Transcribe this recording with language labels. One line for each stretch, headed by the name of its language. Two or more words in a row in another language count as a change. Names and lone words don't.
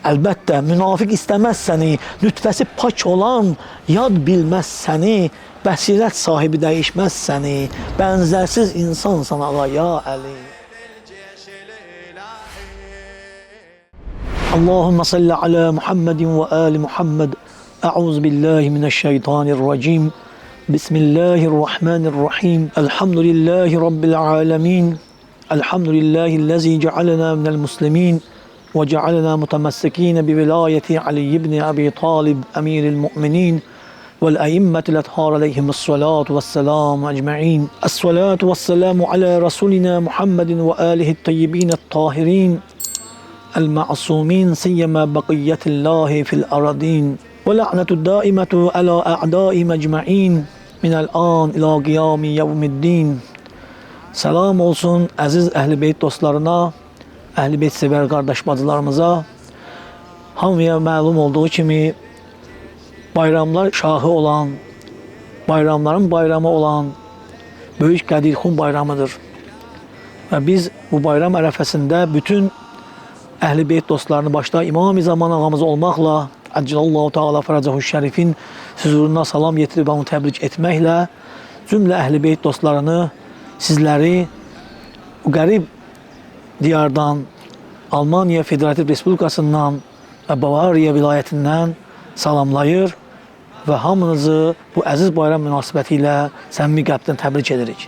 Azerbaijani: Əlbəttə, münafiq istəməz səni, nütfəsi pak olan, yad bilməz səni, bəsirət sahibi dəyişməz səni, bənzərsiz insansan ağa ya Əli.
Arabic: اللهم صل على محمد وآل محمد. أعوذ بالله من الشيطان الرجيم. بسم الله الرحمن الرحيم. الحمد لله رب العالمين. الحمد لله الذي جعلنا من المسلمين. وجعلنا من المتمسكين بولاية علي بن أبي طالب أمير المؤمنين. والأئمة الأطهار عليهم الصلاة والسلام أجمعين. الصلاة والسلام على رسولنا محمد وآله الطيبين الطاهرين المعصومين سيما بقية الله في الأرضين ولعنة الدائمة على أعداء أجمعين من الآن إلى قيام يوم الدين.
Azerbaijani: Selam olsun aziz Əhl-i Beyt dostlarına, Əhl-i Beyt sever kardeş bacılarımıza. Hamıya məlum olduğu kimi bayramlar şahı olan, bayramların bayramı olan Böyük Qədirxan bayramıdır. Ve biz bu bayram ərəfəsində bütün Əhl-i Beyt dostlarını başta İmam-ı Zaman ağamız olmaqla
Arabic: عجل الله تعالى فرجه الشريف
Azerbaijani: huzuruna salam yetirib onu təbrik etməklə cümlə Əhl-i Beyt dostlarını, sizləri bu qərib diyardan, Almanya Federativ Respublikasından və Bavariya vilayətindən salamlayır və hamınızı bu əziz bayram münasibəti ilə səmimi qəlbdən təbrik edirik.